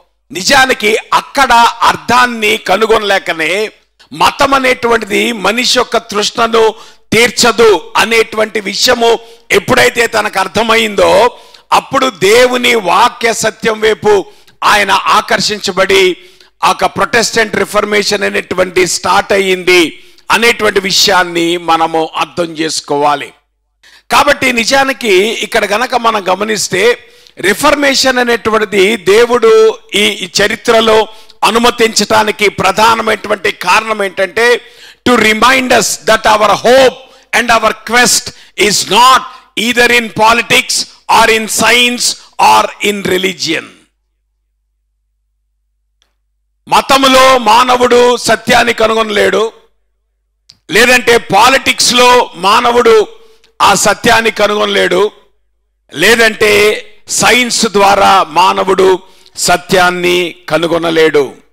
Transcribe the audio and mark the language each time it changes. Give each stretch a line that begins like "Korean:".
Telugu: నిజానికి అక్కడ అర్థాన్ని కనుగొనలేకనే మతం అనేటువంటిది మనిషి యొక్క తృష్ణను తీర్చదు అనేటువంటి విషయము ఎప్పుడైతే తనకు అర్థమైందో, అప్పుడు దేవుని వాక్య సత్యం వైపు ఆయన ఆకర్షించబడి ఒక ప్రొటెస్టెంట్ రిఫర్మేషన్ అనేటువంటి స్టార్ట్ అయ్యింది అనేటువంటి విషయాన్ని మనము అర్థం చేసుకోవాలి. కాబట్టి నిజానికి ఇక్కడ గనక మనం గమనిస్తే, రిఫర్మేషన్ అనేటువంటిది దేవుడు ఈ చరిత్రలో అనుమతించడానికి ప్రధానమైనటువంటి కారణం ఏంటంటే,
English: To remind us that our hope and our quest is not either in politics or in science or in religion.
Telugu: మతములో మానవుడు సత్యాన్ని కనుగొనలేడు, లేదంటే పాలిటిక్స్లో మానవుడు ఆ సత్యాన్ని కనుగొనలేడు, లేదంటే సైన్స్ ద్వారా మానవుడు సత్యాన్ని కనుగొనలేడు.